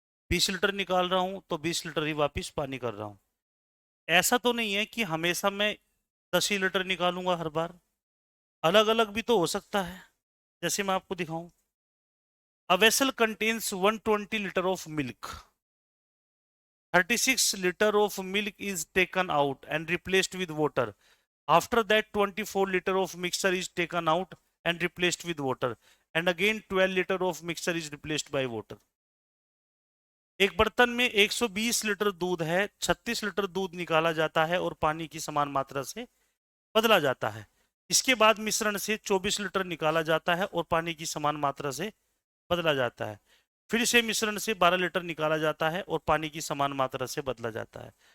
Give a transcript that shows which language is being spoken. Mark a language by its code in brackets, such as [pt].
[hi] 20 litre निकाल रहा हूं तो 20 लीटर ही वापस पानी कर रहा हूं। ऐसा तो नहीं है कि हमेशा मैं 10 ही लीटर निकालूंगा हर बार। अलग अलग भी तो हो सकता है। जैसे मैं आपको दिखाऊं, [en] A vessel contains 120 litre of milk. 36 liter of milk is taken out and replaced with water. After that 24 liter of mixture is taken out and replaced with water. And again 12 liter of mixture is replaced by water. [hi] एक बर्तन में 120 litre दूध है, 36 litre दूध निकाला जाता है और पानी की समान मात्रा से बदला जाता है। इसके बाद मिश्रण से 24 लीटर निकाला जाता है और पानी की समान मात्रा से बदला जाता है। फिर से मिश्रण से 12 लीटर निकाला जाता है और पानी की समान मात्रा से बदला जाता है।